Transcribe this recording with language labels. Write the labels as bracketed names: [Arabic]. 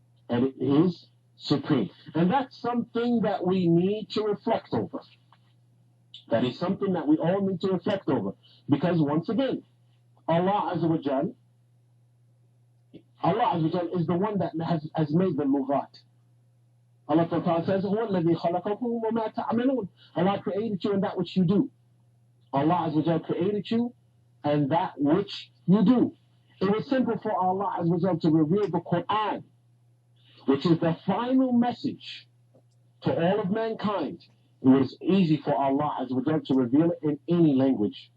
[English] And it is supreme. And that's something that we need to reflect over. That is something that we all need to reflect over. Because once again, Allah Azza wa Jal is the one that has made the lughat. Allah Ta'ala says, [Arabic] هُوَ الَّذِي خَلَقَكُمْ وَمَا تَعْمَلُونَ. [English] Allah created you and that which you do. Allah Azza wa Jal created you and that which you do. It was simple for Allah Azza wa Jal to reveal the Quran, which is the final message to all of mankind. It was easy for Allah Azza wa Jal to reveal it in any language.